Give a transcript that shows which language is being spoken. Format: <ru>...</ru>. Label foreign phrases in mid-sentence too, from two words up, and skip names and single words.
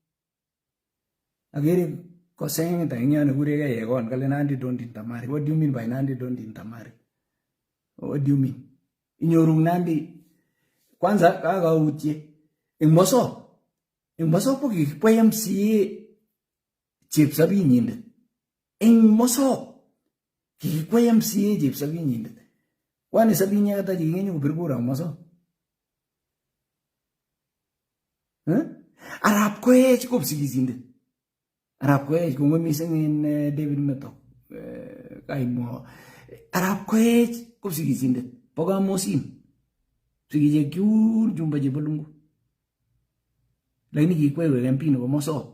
<kln>Agiri ko saying ta inya na gurega yegon kale</kln> <en>Nandi don't intermarry. What do you mean by Nandi don't intermarry? What do you mean?</en> <kln>Inyorung Nandi kwanza kaga utie. Ingmoso po kwa MCA chip sabi nyinde. Ingmoso kwa MCA chip sabi nyinde. Kwani sabi nya kata jigenyu berkurang moso. Arap koech kopsikisindet. Arap koech kongoi mising in David Meto. Kaimwa. Arap koech kopsikisindet. Po kamosin. Sikijek chun chumba chebo lungu. Lakini kikwai MP nebo Mosop.</kln>